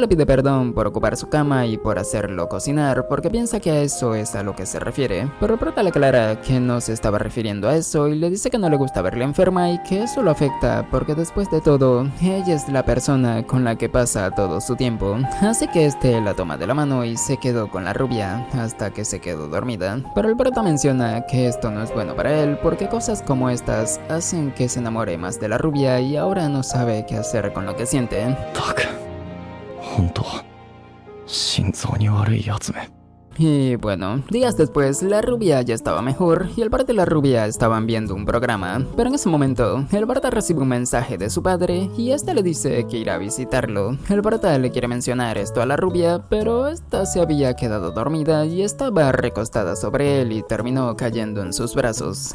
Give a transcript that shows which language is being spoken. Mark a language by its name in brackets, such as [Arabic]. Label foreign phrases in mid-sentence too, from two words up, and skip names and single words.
[Spanish] le pide perdón por ocupar su cama y por hacerlo cocinar, porque piensa que a eso es a lo que se refiere, pero el prota le aclara que no se estaba refiriendo a eso y le dice que no le gusta verla enferma y que eso lo afecta porque después de todo, ella es la persona con la que pasa todo su tiempo, así que este la toma de la mano y se quedó con la rubia hasta que se quedó dormida, pero el prota menciona que esto no es bueno para él porque cosas como estas hacen que se enamore más de la rubia y ahora no sabe qué hacer con lo que siente. [Japanese] ったく本当心臓に悪いやつめ。 [Spanish] Y bueno, días después, la rubia ya estaba mejor y el Bart y la rubia estaban viendo un programa. Pero en ese momento, el Bart recibe un mensaje de su padre y este le dice que irá a visitarlo. El Bart le quiere mencionar esto a la rubia, pero esta se había quedado dormida y estaba recostada sobre él y terminó cayendo en sus brazos.